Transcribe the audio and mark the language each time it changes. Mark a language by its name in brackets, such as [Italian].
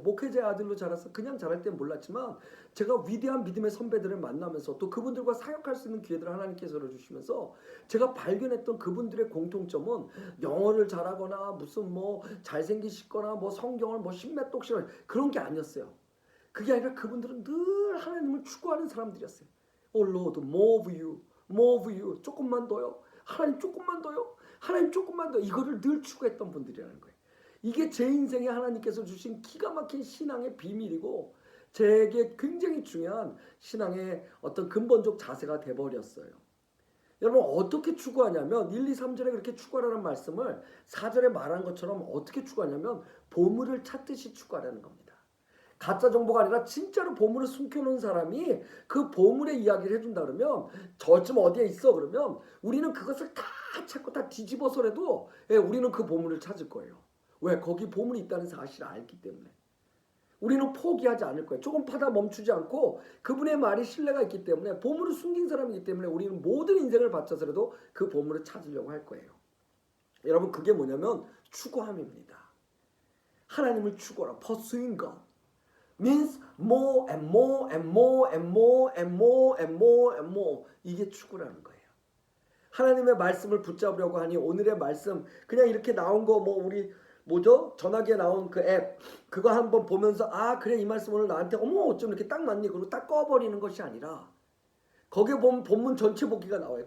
[Korean] 목회자의 아들로 자라서 그냥 자랄 때는 몰랐지만, 제가 위대한 믿음의 선배들을 만나면서 또 그분들과 사역할 수 있는 기회들을 하나님께서 주시면서 제가 발견했던 그분들의 공통점은 영어를 잘하거나 무슨 뭐 잘생기시거나 뭐 성경을 뭐 십몇 독씩을 그런 게 아니었어요. 그게 아니라 그분들은 늘 하나님을 추구하는 사람들이었어요. [English] Oh Lord, more of you, more of you. [Korean] 조금만 더요. 하나님 조금만 더요. 하나님 조금만 더. 이거를 늘 추구했던 분들이라는 거예요. 이게 제 인생에 하나님께서 주신 기가 막힌 신앙의 비밀이고, 제게 굉장히 중요한 신앙의 어떤 근본적 자세가 돼버렸어요. 여러분, 어떻게 추구하냐면 1, 2, 3절에 그렇게 추구하라는 말씀을 4절에 말한 것처럼 어떻게 추구하냐면 보물을 찾듯이 추구하라는 겁니다. 가짜 정보가 아니라 진짜로 보물을 숨겨놓은 사람이 그 보물의 이야기를 해준다 그러면, 저쯤 어디에 있어 그러면 우리는 그것을 다 찾고 다 뒤집어서라도 우리는 그 보물을 찾을 거예요. 왜? 거기 보물이 있다는 사실을 알기 때문에. 우리는 포기하지 않을 거예요. 조금 파다 멈추지 않고, 그분의 말이 신뢰가 있기 때문에, 보물을 숨긴 사람이기 때문에 우리는 모든 인생을 바쳐서라도 그 보물을 찾으려고 할 거예요. 여러분, 그게 뭐냐면 추구함입니다. 하나님을 추구하라. [English] Pursuing God means more and more and more and more and more and more and more. [Korean] 이게 추구라는 거예요. 하나님의 말씀을 붙잡으려고 하니 오늘의 말씀 그냥 이렇게 나온 거, 뭐 우리 뭐죠? 전화기에 나온 그 앱, 그거 한번 보면서 아 그래, 이 말씀 오늘 나한테 어머 어쩜 이렇게 딱 맞니? 그리고 딱 꺼버리는 것이 아니라, 거기에 보면 본문 전체 보기가 나와요.